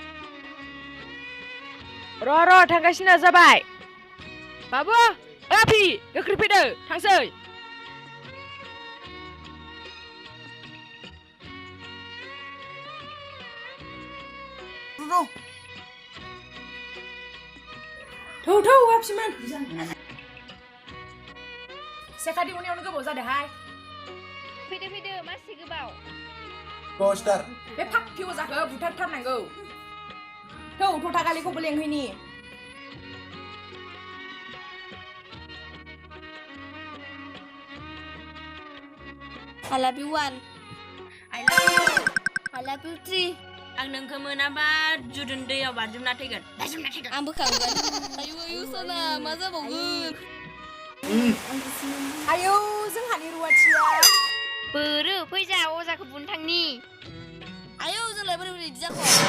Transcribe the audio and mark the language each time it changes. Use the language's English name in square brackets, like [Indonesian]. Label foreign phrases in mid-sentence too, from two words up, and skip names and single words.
[Bodo] र' थांगासिनो जाबाय बाबु आफि गोख्रै फैदो थांसै थौ आफिमोन सेखानि उनावनो गोबाव जादोंहाय फैदो मासि गोबाव पोस्टर बे फाक्किव जाखो बुथारथारनांगौ थौ थथागालिखौबो लेंहैनि [English] I love you 1 I love you I love you 3 [Bodo] आं नोंखौ मोनाबा जुदुन दैयाव बाज्रुमना थैगोन आं बोखांगोन आयु सना मा जाबावगोन आयौ जोंहानि रुवाथिया बोरो फैजा अजाखौ बुनो थांनि आयौ जोंलाय बोरै बिदि जाखो